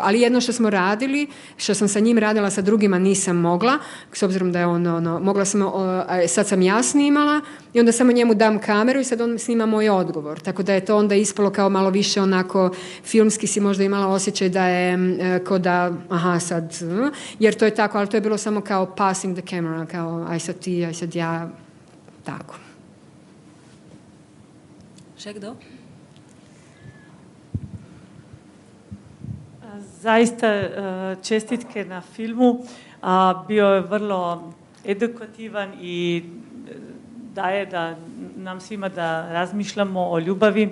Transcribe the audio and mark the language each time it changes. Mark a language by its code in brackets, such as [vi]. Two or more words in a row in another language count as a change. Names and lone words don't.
[bs] Ali jedno što smo radili, što sam sa njim radila, sa drugima nisam mogla, s obzirom da je mogla sam, sad sam ja snimala i onda samo njemu dam kameru i sad on snima moj odgovor. Tako da je to onda ispalo kao malo više onako, filmski si možda imala osjećaj da je ko da, sad, jer to je tako, ali to je bilo samo kao [en] passing the camera, [bs] kao aj sad ti, aj sad ja, tako. [sl] Še kdo? [bs] Zaista čestitke na filmu. Bio je vrlo edukativan i daje da nam svima da razmišljamo o ljubavi.